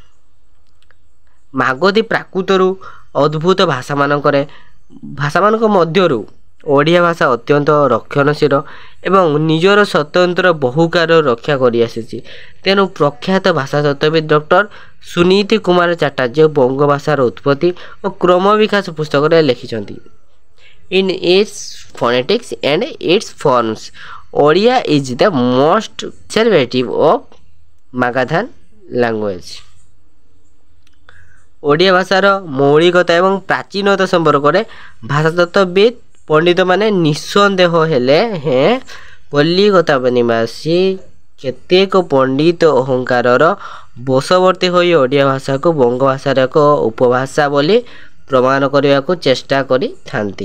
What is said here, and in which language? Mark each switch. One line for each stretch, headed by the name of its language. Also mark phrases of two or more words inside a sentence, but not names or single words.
Odia: ମାଗଧୀ ପ୍ରାକୃତରୁ ଅଦ୍ଭୁତ ଭାଷାମାନଙ୍କ ମଧ୍ୟରୁ ଓଡ଼ିଆ ଭାଷା ଅତ୍ୟନ୍ତ ରକ୍ଷଣଶୀଳ ଏବଂ ନିଜର ସ୍ୱତନ୍ତ୍ର ବହୁକାର ରକ୍ଷା କରିଆସିଛି। ତେଣୁ ପ୍ରଖ୍ୟାତ ଭାଷାତତ୍ତ୍ୱବିତ୍ ଡକ୍ଟର ସୁନୀତି କୁମାର ଚାଟାର୍ଯ୍ୟ ବଙ୍ଗଭାଷାର ଉତ୍ପତ୍ତି ଓ କ୍ରମ ବିକାଶ ପୁସ୍ତକରେ ଲେଖିଛନ୍ତି।
English: In its phonetics and its forms, Odia is the most conservative of Magadhan language.
Odia: ଓଡ଼ିଆ ଭାଷାର ମୌଳିକତା ଏବଂ ପ୍ରାଚୀନତା ସମ୍ପର୍କରେ ଭାଷାତତ୍ତ୍ୱବିତ୍ ପଣ୍ଡିତମାନେ ନିଃସନ୍ଦେହ ହେଲେ କଲିକତା ନିବାସୀ କେତେକ ପଣ୍ଡିତ ଅହଙ୍କାରର ବଶବର୍ତ୍ତୀ ହୋଇ ଓଡ଼ିଆ ଭାଷାକୁ ବଙ୍ଗଭାଷାର ଏକ ଉପଭାଷା ବୋଲି ପ୍ରମାଣ କରିବାକୁ ଚେଷ୍ଟା କରିଥାନ୍ତି।